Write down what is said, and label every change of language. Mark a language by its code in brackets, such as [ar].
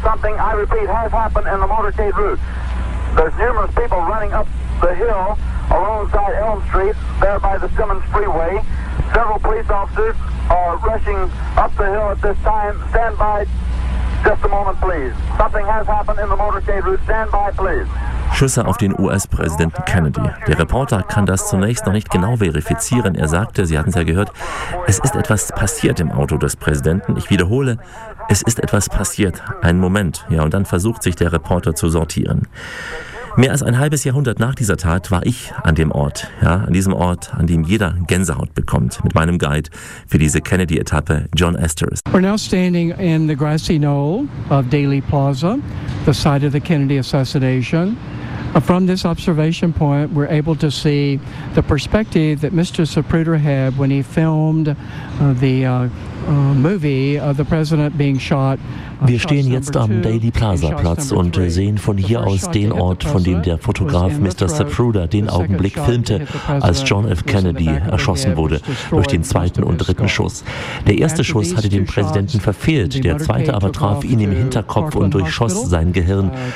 [en] Something, I repeat, has happened in the motorcade route. There's numerous people running up the hill alongside Elm Street, there by the Simmons Freeway. Several police officers are rushing up the hill at this time. Stand by just a moment, please. Something has happened in the motorcade route. Stand by, please. [de] Schüsse auf den US-Präsidenten Kennedy. Der Reporter kann das zunächst noch nicht genau verifizieren. Er sagte, Sie hatten es ja gehört, es ist etwas passiert im Auto des Präsidenten. Ich wiederhole, es ist etwas passiert. Einen Moment. Ja, und dann versucht sich der Reporter zu sortieren. Mehr als ein halbes Jahrhundert nach dieser Tat war ich an dem Ort. Ja, an diesem Ort, an dem jeder Gänsehaut bekommt. Mit meinem Guide für diese Kennedy-Etappe, John Esters. [en] We're now standing in the grassy knoll of Daley Plaza, the site of the Kennedy assassination. From this observation point, we're able to see the perspective that Mr. Zapruder had when he filmed the movie of the president being shot. [de] Wir stehen jetzt am Daley Plaza Platz und sehen von hier aus den Ort, von dem der Fotograf Mr. Zapruder den Augenblick filmte, als John F. Kennedy erschossen wurde durch den zweiten und dritten Schuss. Der erste Schuss hatte den Präsidenten verfehlt, der zweite aber traf ihn im Hinterkopf und durchschoss sein Gehirn.